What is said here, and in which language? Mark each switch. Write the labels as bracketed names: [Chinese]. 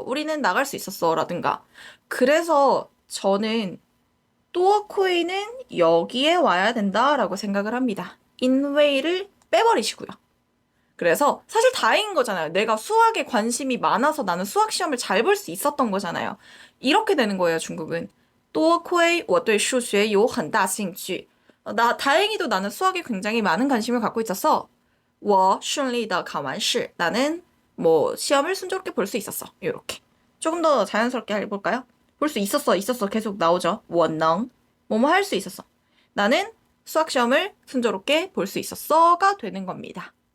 [Korean] 우리는 나갈 수 있었어. 라든가. 그래서 저는 多亏는 여기에 와야 된다라고 생각을 합니다. 인웨이를 빼버리시고요. 그래서 사실 다행인 거잖아요. 내가 수학에 관심이 많아서 나는 수학 시험을 잘 볼 수 있었던 거잖아요. 이렇게 되는 거예요, 중국은. [Chinese] 多亏我对数学有很大兴趣. [Korean] 나 다행히도 나는 수학에 굉장히 많은 관심을 갖고 있었어. [Chinese] 我顺利的考完试. [Korean] 나는 뭐 시험을 순조롭게 볼 수 있었어. 이렇게. 조금 더 자연스럽게 해볼까요? 볼 수 있었어, 있었어 계속 나오죠. [Chinese] 我能. [Korean] 뭐뭐 할 수 있었어. 나는 수학 시험을 순조롭게 볼 수 있었어가 되는 겁니다.